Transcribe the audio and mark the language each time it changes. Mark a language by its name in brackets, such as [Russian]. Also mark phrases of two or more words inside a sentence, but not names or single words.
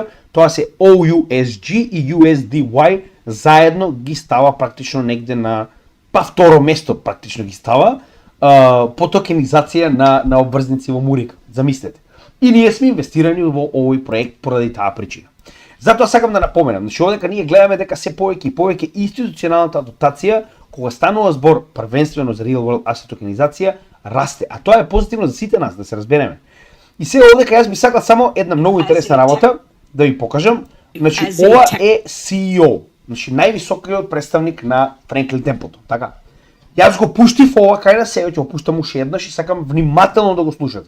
[Macedonian] Тоа се OUSG и USDY заедно ги става практично негде на второ место практично ги става по токенизација на обврзници во Мурика. Замислете. И ние сме инвестирани во овој проект поради таа причина. Затоа сакам да напоменам, значи овдека ние гледаме дека се повеќе и повеќе институционалната адоптација кога станува збор првенствено за [English] real world asset [Macedonian] токенизација, расте. А тоа е позитивно за сите нас, да се разбереме. И сега овдека јас би сакал само една многу интересна работа да ви покажам. Значи ова е CEO, значи највисокиот представник на Франклин Темплтон, така. Јас го пуштив ова кај на себе, ќе го пуштам уште еднаш и сакам внимателно да го слушате.